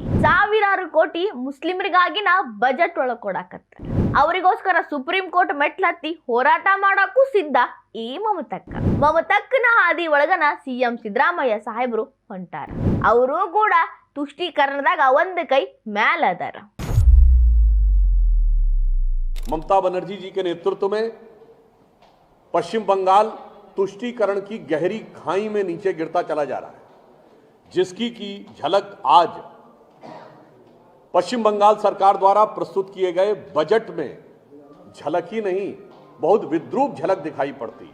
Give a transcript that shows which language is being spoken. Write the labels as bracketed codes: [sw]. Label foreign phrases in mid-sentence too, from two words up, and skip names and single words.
[kn] ಸಾವಿರಾರು ಕೋಟಿ ಮುಸ್ಲಿಮರಿಗಾಗಿನ ಬಜೆಟ್ ಒಳಗೆ ಕೊಡಾಕತ್ತಾರೆ. ಅವರಿಗೋಸ್ಕರ ಸುಪ್ರೀಂ ಕೋರ್ಟ್ ಮೆಟ್ಲತ್ತಿ ಹೋರಾಟ ಮಾಡಕ್ಕೂ ಸಿದ್ಧ ಈ ಮಮತಕ್ಕನ ಹಾದಿ ಒಳಗನ ಸಿಎಂ ಸಿದ್ದರಾಮಯ್ಯ ಸಾಹೇಬರು ಹೊಂಟಾರ. ಅವರು ಕೂಡ ತುಷ್ಟೀಕರಣದಾಗ ಒಂದು ಕೈ ಮ್ಯಾಲ ಅದಾರ. [hi] ममता बनर्जी जी के नेतृत्व में पश्चिम बंगाल तुष्टीकरण की गहरी खाई में नीचे गिरता चला जा रहा है, जिसकी की झलक आज पश्चिम बंगाल सरकार द्वारा प्रस्तुत किए गए बजट में झलक ही नहीं, बहुत विद्रूप झलक दिखाई पड़ती है.